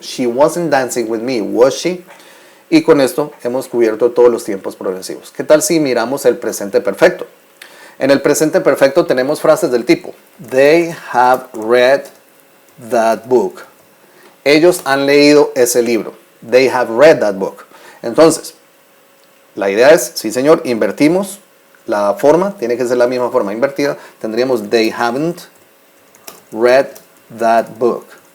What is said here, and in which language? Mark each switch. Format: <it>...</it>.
<en>She wasn't dancing with me, was she?</en> <es>Y con esto hemos cubierto todos los tiempos progresivos. ¿Qué tal si miramos el presente perfecto? En el presente perfecto tenemos frases del tipo</es> <en>They have read that book.</en> <es>Ellos han leído ese libro.</es> <en>They have read that book.</en> <es>Entonces, la idea es, sí señor, invertimos la forma, tiene que ser la misma forma invertida.</es> <en>Tendríamos they haven't read that book.</en>